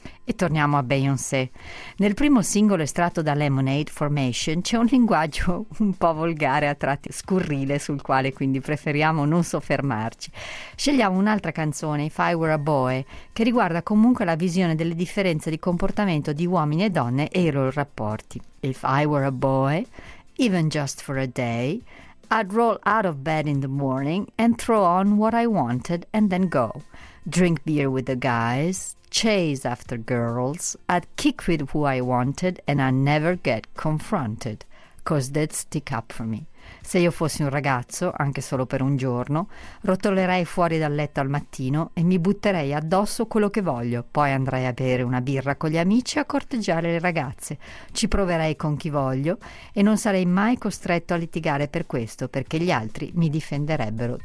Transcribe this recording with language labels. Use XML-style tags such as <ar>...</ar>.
<it>E torniamo a Beyoncé. Nel primo singolo estratto da Lemonade Formation c'è un linguaggio un po' volgare, a tratti scurrile, sul quale quindi preferiamo non soffermarci. Scegliamo un'altra canzone, If I Were a Boy, che riguarda comunque la visione delle differenze di comportamento di uomini e donne e i loro rapporti.</it> <en>If I were a boy, even just for a day, I'd roll out of bed in the morning and throw on what I wanted and then go. Drink beer with the guys, chase after girls, I'd kick with who I wanted and I'd never get confronted, 'cause they'd stick up for me.</en> <it>Se io fossi un ragazzo, anche solo per un giorno, rotolerei fuori dal letto al mattino e mi butterei addosso quello che voglio, poi andrei a bere una birra con gli amici e a corteggiare le ragazze, ci proverei con chi voglio e non sarei mai costretto a litigare per questo, perché gli altri mi difenderebbero.</it>